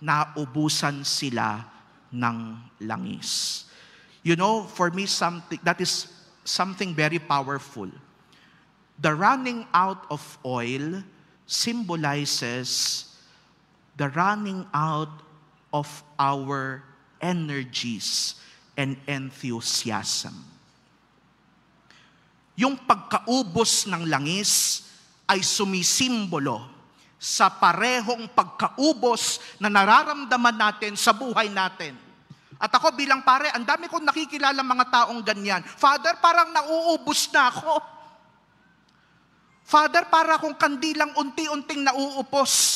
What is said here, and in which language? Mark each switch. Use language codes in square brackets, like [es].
[tl] Naubusan sila ng langis. [en] You know, for me, that is something very powerful. The running out of oil symbolizes the running out of our energies and enthusiasm. [tl] Yung pagkaubos ng langis ay sumisimbolo sa parehong pagkaubos na nararamdaman natin sa buhay natin. At ako bilang pare, ang dami kong nakikilala mga taong ganyan. Father, parang nauubos na ako. Father, para akong kandilang unti-unting nauupos.